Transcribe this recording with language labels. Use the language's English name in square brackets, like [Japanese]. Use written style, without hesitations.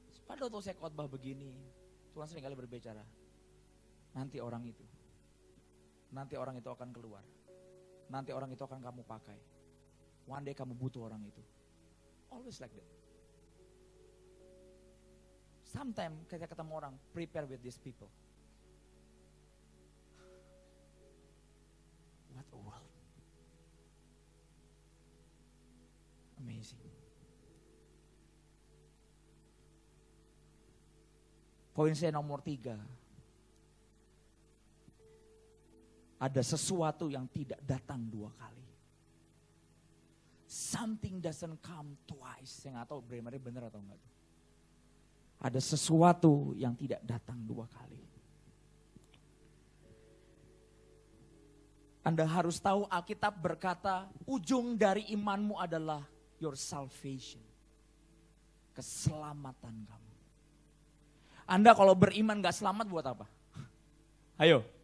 [Indonesian] Pada waktu saya khotbah begini, Tuhan seringkali berbicara. Nanti orang itu akan keluar. Nanti orang itu akan kamu pakai. [English] One day [Indonesian] kamu butuh orang itu. [English] Always like that. Sometimes [Indonesian] kita ketemu orang, [English] prepare with these people. What a world. Amazing. [Indonesian] Poin saya nomor 3. Ada sesuatu yang tidak datang 2 kali. [English] Something doesn't come twice. [Indonesian] Saya gak tahu benar atau enggak. Ada sesuatu yang tidak datang 2 kali. Anda harus tahu Alkitab berkata, ujung dari imanmu adalah [English] your salvation. [Indonesian] Keselamatan kamu. Anda kalau beriman gak selamat buat apa? Ayo.